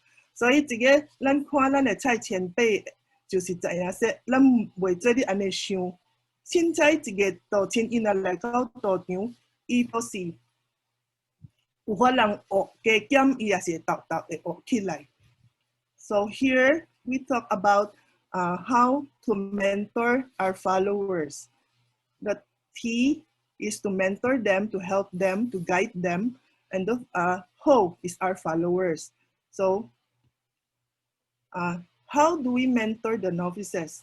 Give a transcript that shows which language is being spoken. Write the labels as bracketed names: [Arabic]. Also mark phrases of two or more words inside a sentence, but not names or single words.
[Min Nan Chinese] 所以这个咱看咱的蔡前辈，就是知影说，咱袂做你安尼想。凊彩一个道亲，伊若来到道场，伊都是有法人学加减，伊也是豆会学起来。 [English] So here we talk about how to mentor our followers. The T is to mentor them, to help them, to guide them, and the Ho is our followers. So how do we mentor the novices?